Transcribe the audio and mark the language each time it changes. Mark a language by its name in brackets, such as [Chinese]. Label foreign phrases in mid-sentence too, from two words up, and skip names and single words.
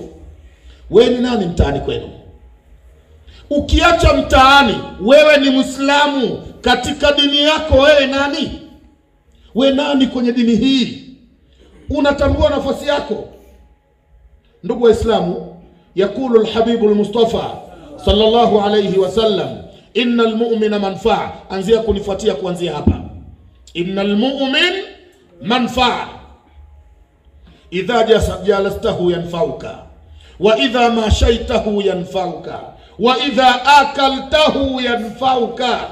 [Swahili] Wewe ni nani mtaani kwenu? Ukiacha mtaani, wewe ni Muislamu katika dini yako, wewe nani? We nani kwenye dini hii? Unatambua nafasi yako? Ndugu Waislamu, [Arabic] يقول الحبيب المصطفى صلى الله عليه وسلم إن المؤمن منفعة. [Swahili] Anzia kunifuatia kuanzia hapa. [Arabic] إن المؤمن منفعة إذا جالسته ينفعك وإذا ماشيته ينفعك وإذا أكلته ينفعك.